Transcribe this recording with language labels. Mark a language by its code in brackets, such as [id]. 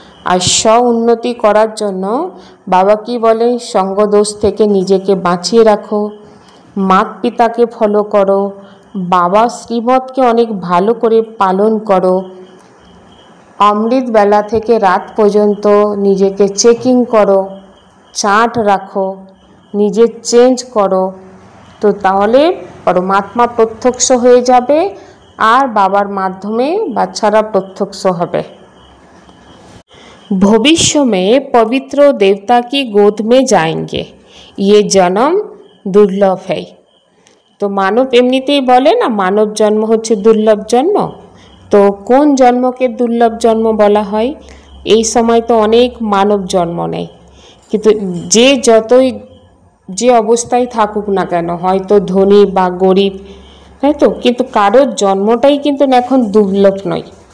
[bn] আর স্ব উন্নতি করার জন্য বাবা কি বলে, সঙ্গদোষ থেকে নিজেকে বাঁচিয়ে রাখো, মাত পিতাকে ফলো করো, বাবা শ্রীমতকে অনেক ভালো করে পালন করো, অমৃত বেলা থেকে রাত পর্যন্ত নিজেকে চেকিং করো, চার্ট রাখো, নিজে চেঞ্জ করো। তো তাহলে পরমাত্মা প্রত্যক্ষ হয়ে যাবে আর বাবার মাধ্যমে বাচ্চারা প্রত্যক্ষ হবে। [hi] भविष्य में पवित्र देवता की गोद में जाएंगे, ये जन्म दुर्लभ है। [bn] तो मानव एमनितेই বলে না, মানব জন্ম হচ্ছে দুর্লভ জন্ম। তো কোন জন্মকে দুর্লভ জন্ম বলা হয়? এই সময় তো অনেক মানব জন্ম নেয়, কিন্তু যে যতই যে অবস্থায় থাকুক না কেন, হয়তো ধনী বা গরিব, তাই তো, কিন্তু কারোর জন্মটাই কিন্তু এখন দুর্লভ নয়।